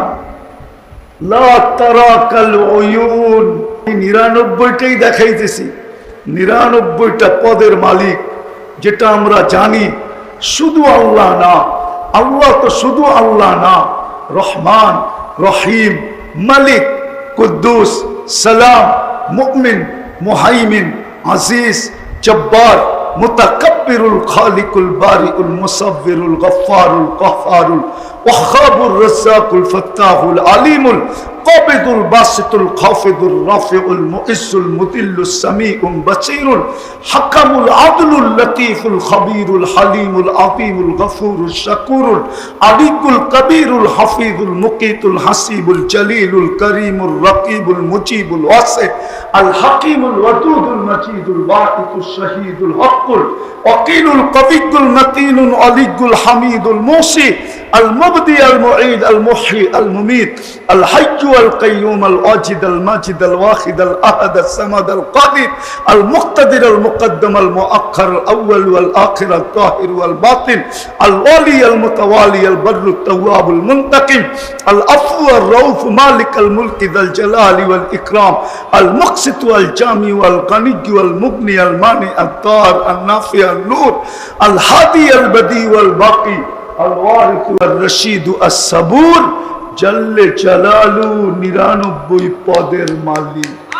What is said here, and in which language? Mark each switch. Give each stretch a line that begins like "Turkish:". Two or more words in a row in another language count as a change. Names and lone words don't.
Bangla: লা তারাকাল উয়ুন, 99টাই দেখাইতেছি, 99টা পদের মালিক, যেটা আমরা জানি শুধু আল্লাহ না। আল্লাহ তো শুধু আল্লাহ না, রহমান, রহিম, মালিক, কুদ্দুস, সালাম, মুমিন, মুহাইমিন, আজিজ, জব্বার, মুতাকাব্বিরুল, খালিকুল, বারিউল, মুসাব্বিরুল, গফফারুল, কাহ্হারুল, ওয়াহাবুর রাজ্জাকুল ফাত্তাহুল আলিমুল কাবিদুল বাসিতুল খাফিদুর রাফিউল মুইসুল মুদিল্লুস সামিউল বাসীরুল হাকামুল আদলুল লতীফুল খবীরুল হালিমুল আযীমুল গফুরুশ শাকুরুল আলিকুল কবীরুল হাফিজুল মুকিতুল হাসিবুল জলিলুল করিমুর রকিবুল মুজিবুল ওয়াসি আল হাকিমুল ওয়াদুদুল মাজিদুল বাঈতুশ শাহীদুল হকুল ওয়াকিলুল কবিয়ুল মতিনুল আলিকুল হামিদুল মুসি আল মুবদি আল মুঈদ আল মুহয়ি আল মুমীত আল হাইয়্যু আল কাইয়্যুম আল ওয়াজিদ আল মাজিদ আল ওয়াহিদ আল আহাদ আল সামাদ আল কাদির আল মুক্তাদির আল মুকদ্দম আল মুআক্খার আল আউয়াল ওয়াল আখির আল তাহির ওয়াল বাতিন আল ওয়ালি আল মুতাওয়ালি আল বাররু তাওয়াব আল মুনতাকিম আল আফু আর রাউফ মালিক আল মুলক যাল জালালি ওয়াল ইকরাম আল মুকসিত ওয়াল জামি ওয়াল গনি ওয়াল মুগনি আল মানি আল তার আল নাফি আল নূর আল হাদি আল বদি ওয়াল বাকি আল ওয়ারিস ওয়াল রশিদ আস সাবুর
Arabic: جل جلاله
Bangla: 99 পদের মালিক।